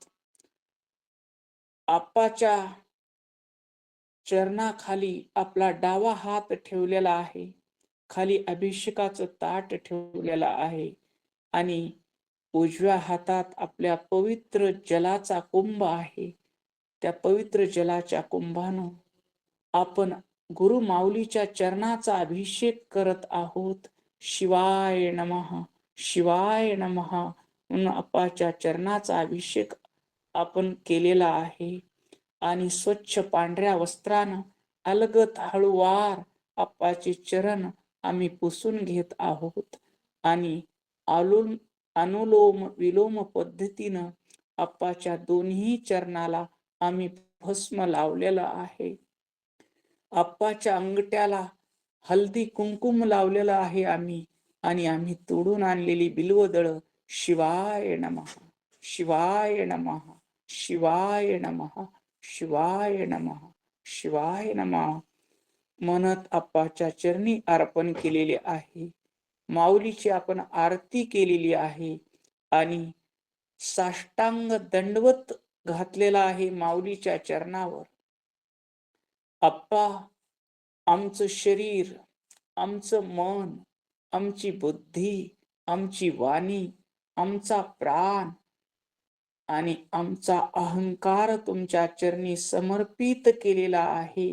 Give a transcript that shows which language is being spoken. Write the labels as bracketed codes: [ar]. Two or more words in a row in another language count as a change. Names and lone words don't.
[mr] अप्पाच्या चरणाखाली आपला डावा हात ठेवलेला आहे, खाली अभिषेकाचं ताट ठेवलेलं आहे आणि उजव्या हातात आपल्या पवित्र जलाचा कुंभ आहे. त्या पवित्र जलाच्या कुंभानं आपण गुरु माऊलीच्या चरणाचा अभिषेक करत आहोत. [sa] शिवाय नमः, शिवाय नमः [mr] म्हणून अप्पाच्या चरणाचा अभिषेक आपण केलेला आहे आणि स्वच्छ पांढऱ्या वस्त्रानं अलगद हळूवार अप्पाचे चरण आम्ही पुसून घेत आहोत आणि अनुलोम विलोम पद्धतीनं अप्पाच्या दोन्ही चरणाला आम्ही भस्म लावलेलं आहे. अप्पाच्या अंगठ्याला हल्दी कुंकुम लावलेलं आहे आम्ही आणि आम्ही तोडून आणलेली बिल्वदळ [sa] शिवाय नमः, शिवाय नमः, शिवाय नमः, शिवाय नमः, शिवाय नमः [mr] म्हणत अप्पाच्या चरणी अर्पण केलेले आहे. माऊलीची आपण आरती केलेली आहे आणि साष्टांग दंडवत घातलेला आहे माऊलीच्या चरणावर. अप्पा, आमचं शरीर, आमचं मन, आमची बुद्धी, आमची वाणी, आमचा प्राण आणि आमचा अहंकार तुमच्या चरणी समर्पित केलेला आहे.